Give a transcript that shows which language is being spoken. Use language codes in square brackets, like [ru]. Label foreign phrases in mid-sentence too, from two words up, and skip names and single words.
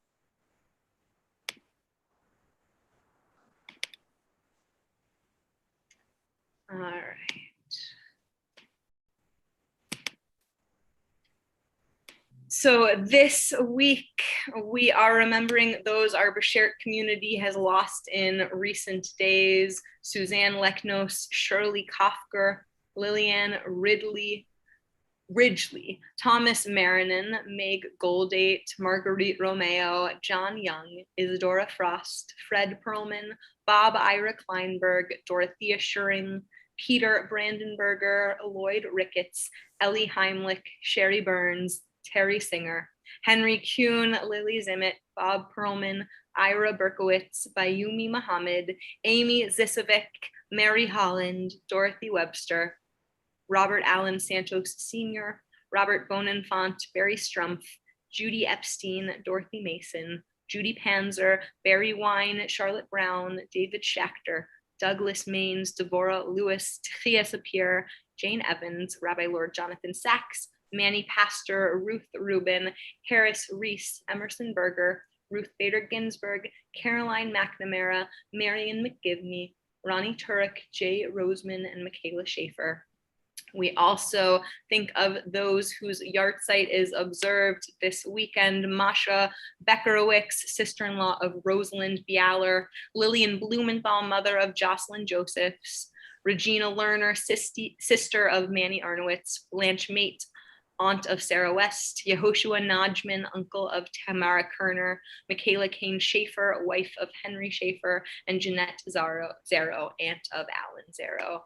[en] All right. So this week we are remembering those our Beshert community has lost in recent days. Suzanne Leknos, Shirley Kofker, Lillian Ridgely, Thomas Marinan, Meg Goldate, Marguerite Romeo, John Young, Isadora Frost, Fred Perlman, Bob Ira Kleinberg, Dorothea Schuring, Peter Brandenberger, Lloyd Ricketts, Ellie Heimlich, Sherry Burns, Terry Singer, Henry Kuhn, Lily Zimmett, Bob Perlman, Ira Berkowitz, Bayumi Muhammad, Amy Zisovic, Mary Holland, Dorothy Webster, Robert Allen Santos Sr., Robert Bonenfant, Barry Strumpf, Judy Epstein, Dorothy Mason, Judy Panzer, Barry Wine, Charlotte Brown, David Schachter, Douglas Maines, Devorah Lewis, Tchia Sapir, Jane Evans, Rabbi Lord Jonathan Sachs, Manny Pastor, Ruth Rubin, Harris Reese, Emerson Berger, Ruth Bader Ginsburg, Caroline McNamara, Marion McGivney, Ronnie Turek, Jay Roseman, and Michaela Schaefer. We also think of those whose yahrzeit is observed this weekend: Masha Beckerowicz, sister-in-law of Rosalind Bialer, Lillian Blumenthal, mother of Jocelyn Josephs, Regina Lerner, sister of Manny Arnowitz, Blanche Mate, aunt of Sarah West, Yehoshua Najman, uncle of Tamara Kerner, Michaela Kane Schaefer, wife of Henry Schaefer, and Jeanette Zaro, aunt of Alan Zaro.